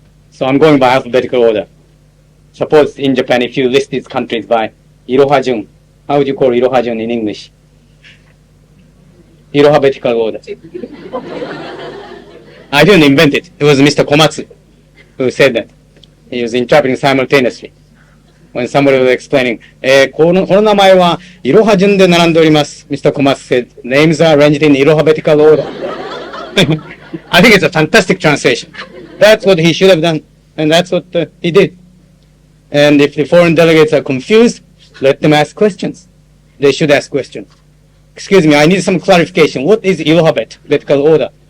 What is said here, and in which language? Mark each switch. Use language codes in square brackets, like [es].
[en] So I'm going by alphabetical order. Suppose in Japan, if you list these countries by Iroha-jun, how would you call Iroha-jun in English? Alphabetical order. I didn't invent it. It was Mr. Komatsu who said that. He was interpreting simultaneously. When somebody was explaining, [ja] この名前はイロハ順で並んでおります。 [en] Mr. Komatsu said, names are arranged in alphabetical order. I think it's a fantastic translation. That's what he should have done, and that's what he did. And if the foreign delegates are confused, let them ask questions. They should ask questions. Excuse me, I need some clarification. What is alphabetical order?